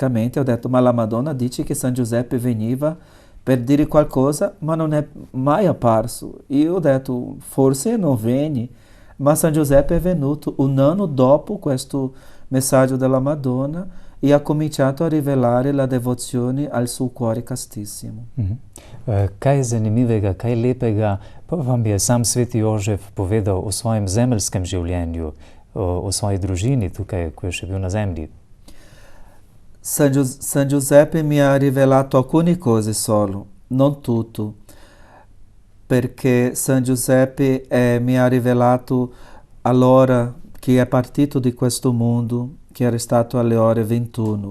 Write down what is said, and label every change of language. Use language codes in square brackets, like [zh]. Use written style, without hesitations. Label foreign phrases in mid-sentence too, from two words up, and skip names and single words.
[it] Ho detto: ma la Madonna dice che San Giuseppe veniva per dire qualcosa, ma non è mai apparso. E ho detto: forse non viene, ma San Giuseppe è venuto un anno dopo questo messaggio della Madonna e ha cominciato a rivelare la devozione al suo cuore castissimo. [sl] Kaj zanimivega, kaj lepega pa vam je sam sveti Jožef povedal o svojem zemeljskem življenju, o svoji družini tukaj, ko je še bil na zemlji? [it] San Giuseppe mi ha rivelato alcune cose solo, non tutto, perché San Giuseppe mi ha rivelato allora che è partito di questo mondo, che era stato alle ore 21.